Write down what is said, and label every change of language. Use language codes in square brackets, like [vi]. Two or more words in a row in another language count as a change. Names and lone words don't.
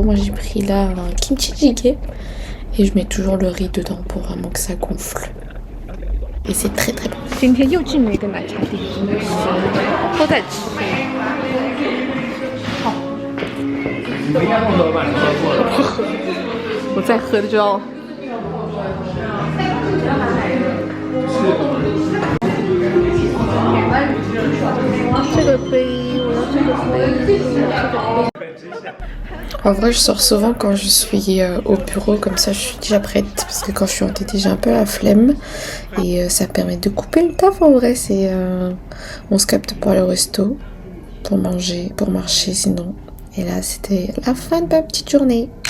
[fr] Moi j'ai pris là un kimchi jjigae et je mets toujours le riz dedans pour vraiment que ça gonfle. Et c'est très bon. [zh] 今天又进了一个奶茶店，都在吃。好，你应该不喝吧？你喝过了。我再喝就要。这个杯，我要这个杯，这个杯。 [fr] En vrai, je sors souvent quand je suis au bureau, comme ça je suis déjà prête. Parce que quand je suis entêtée, j'ai un peu la flemme. Et ça permet de couper le taf en vrai. C'est, on se capte pour aller au resto, pour manger, pour marcher sinon. Et là, c'était la fin de ma petite journée.